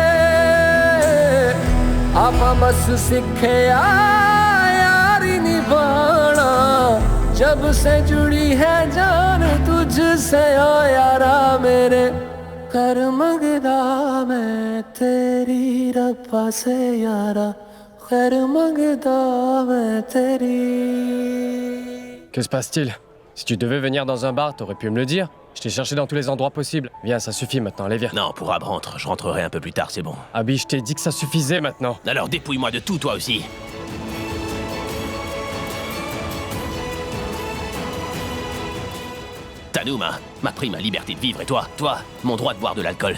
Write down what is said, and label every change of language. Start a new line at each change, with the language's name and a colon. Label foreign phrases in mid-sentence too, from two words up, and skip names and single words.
Hindi: आपा बस सीखे यारी निभाना जब से जुड़ी है जान तुझसे ओ यारा मेरे
Punjabi: ਕਰ ਮੰਗਦਾ ਮੈਂ ਤੇਰੀ ਰੱਬਾ
Hindi: से यारा
Punjabi: ਖ਼ੈਰ ਮੰਗਦਾ ਮੈਂ ਤੇਰੀ.
French: Que se passe-t-il? Si tu devais venir dans un bar, t'aurais pu me le dire. Je t'ai cherché dans tous les endroits possibles. Viens, ça suffit maintenant, allez, viens. Non, pour Ab rentre, je rentrerai un peu plus tard, c'est bon. Abby, je t'ai dit que ça suffisait maintenant. Alors dépouille-moi de tout, toi aussi. Tanou m'a pris ma liberté de vivre et toi, mon droit de boire de l'alcool.